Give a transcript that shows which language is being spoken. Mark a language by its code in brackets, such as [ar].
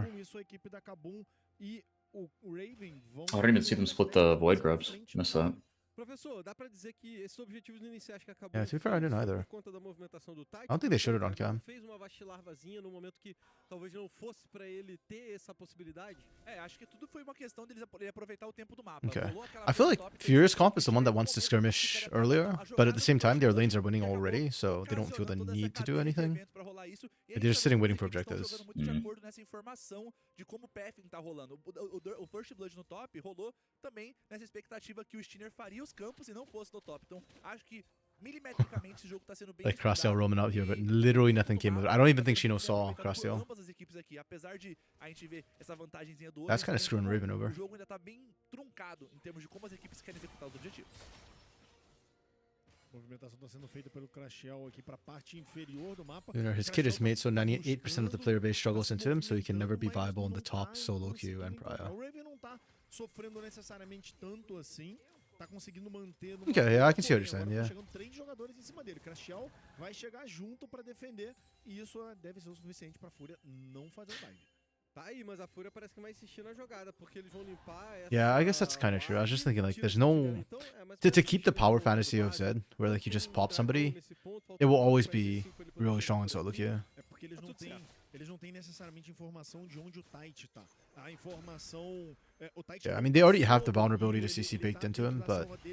[en] I didn't even see them split the Void Grubs. Missed that. [pt] Professor, dá pra dizer que esses objetivos iniciais que acabou [en] Yeah, to be fair, I didn't either. [pt] por conta da movimentação do Tide. [en] I don't think they showed it on cam. [pt] Fez uma vacilarvazinha no momento que talvez não fosse pra ele ter essa possibilidade. Acho que tudo foi uma questão dele aproveitar o tempo do mapa. [en] Okay. I feel like Furious Comp is the one that wants to skirmish earlier, but at the same time, their lanes are winning already, so they don't feel the need to do anything. They're just sitting waiting for objectives. [pt] De acordo nessa informação de como o pathing tá rolando. O First Blood no top rolou também nessa expectativa que o Steiner faria os campos e não fosse no top. Então, acho que milimetricamente esse jogo tá sendo bem [en] Like Crosstail roaming out here, but literally nothing came of it. I don't even think Shino saw Crosstail. [pt] ambas as equipes aqui, apesar de a gente ver essa vantagemzinha do [en] That's kind of screwing Raven over. [pt] O jogo ainda tá bem truncado em termos de como as equipes querem executar os objetivos. A movimentação está sendo feita pelo Crashel aqui para a parte inferior do mapa. [en] His kit is made so 98% of the player base struggles into him, so he can never be viable in the top solo queue and Pariah. [pt] O Raven não tá sofrendo necessariamente tanto assim. Tá conseguindo manter no... [en] Okay, yeah, I can see what you're saying, yeah. [pt] Chegando 3 jogadores em cima dele. Crashel vai chegar junto para defender e isso deve ser o suficiente para a Fúria não fazer o dive. Tá aí, mas a Fúria parece que vai insistir na jogada, porque eles vão limpar essa... [en] Yeah, I guess that's kind of true. I was just thinking, like, there's no... To keep the power fantasy of Zed, where, like, you just pop somebody, it will always be really strong in solo queue. [pt] É porque eles não têm necessariamente informação de onde o Tite tá. A informação... [en] Yeah, I mean, they already have the vulnerability to CC baked into him, but...